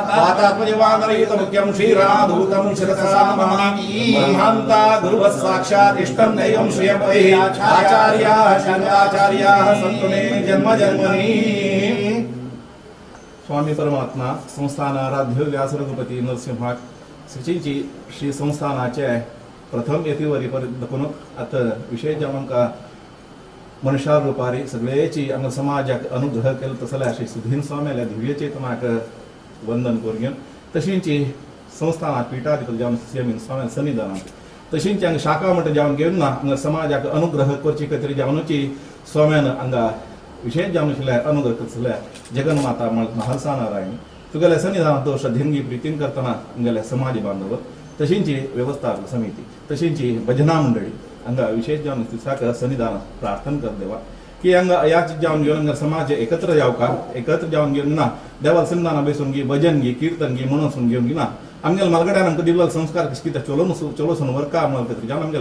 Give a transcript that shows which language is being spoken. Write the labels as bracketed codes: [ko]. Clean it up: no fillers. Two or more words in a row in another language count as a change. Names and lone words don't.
[sa] वातात्मजवानरयुतमुख्यं श्रीरामदूतं शिरसा ब्रह्मान्ता गुरुवः साक्षात् इष्टं दैवं श्रियं वै आचार्याः शङ्कराचार्याः सन्तु मे जन्म जन्मनि [kok] स्वामी परमात्मा संस्थान आराध्य व्यास रघुपती नरसिंह सचिनची श्री संस्थानाचे प्रथम येतीवरी पर्यंत आता विशेष जावंका मनुष्यार रुपारी सगळेची हांगा समाजाक अनुग्रह केलो तसल्या श्री सुधीन स्वाम्याल्या दिव्य चेतनाक वंदन करून तशींची संस्थानात पिठाधिपती जावन सीएम स्वाम्या सन्निधानात तशींची हांगा शाखा म्हणटा जावन घेवन ना हांगा समाजाक अनुग्रह करची खातीर जावनची स्वाम्यान हांगा विशेष जावन आशिल्ल्या अनुग्रह करतल्या जगन्माता महालसा नारायणी तुगेल्या सन्निधानात तो श्रद्धेन प्रितीन करतना हांगेल्या समाज बांधव तशींची व्यवस्थापक समिती तशींची भजना मंडळी हांगा विशेष जावन दिसाक सन्निधान प्रार्थना कर देवा की हांगा या जावन घेवन हांगा समाज एकत्र जावका एकत्र जावन घेवन ना देवाल सन्निधान बसून घे भजन घे कीर्तन घे म्हणून घेवन घे ना आमगेल मलगड्यान हांकां दिल्लो संस्कार कितें चलोवन वर्का म्हणून जावन आमगेले